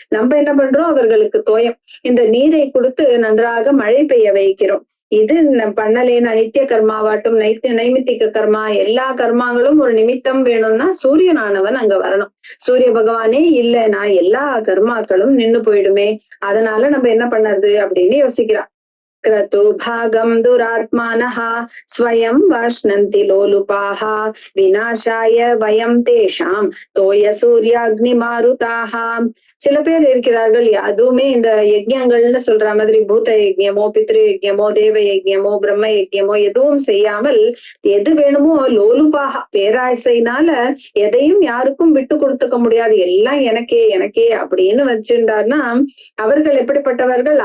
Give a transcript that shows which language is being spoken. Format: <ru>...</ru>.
<ta>நம்ம என்ன பண்றோம், அவர்களுக்கு தோயம் இந்த நீரை கொடுத்து நன்றாக மழை பெய்ய வைக்கிறோம். இது பண்ணலேன்னா நித்திய கர்மாவாட்டும் நைமித்திக கர்மா எல்லா கர்மாங்களும் ஒரு நிமித்தம் வேணும்னா சூரியனானவன் அங்க வரணும். சூரிய பகவானே இல்லைன்னா எல்லா கர்மாக்களும் நின்னு போயிடுமே. அதனால நம்ம என்ன பண்ணறது அப்படின்னு யோசிக்கிறா.</ta> <sa>क्रतु भागं दुरात्मानः स्वयं वाश्नन्ति लोलुपाः विनाशाय वयं तेषां तोय सूर्याग्निमारुताः.</sa> <ta>சில பேர் இருக்கிறார்கள் அதுவுமே இந்த யஜ்யங்கள்னு சொல்ற மாதிரி பூத யஜ்யமோ பித்ரு யஜ்யமோ தேவ யஜ்யமோ பிரம்ம யஜ்யமோ எதுவும் செய்யாமல் எது வேணுமோ லோலுபாக பேராசைனால எதையும் யாருக்கும் விட்டு கொடுத்துக்க முடியாது, எல்லாம் எனக்கே எனக்கே அப்படின்னு வச்சிருந்தார்னா அவர்கள் எப்படிப்பட்டவர்கள்?</ta>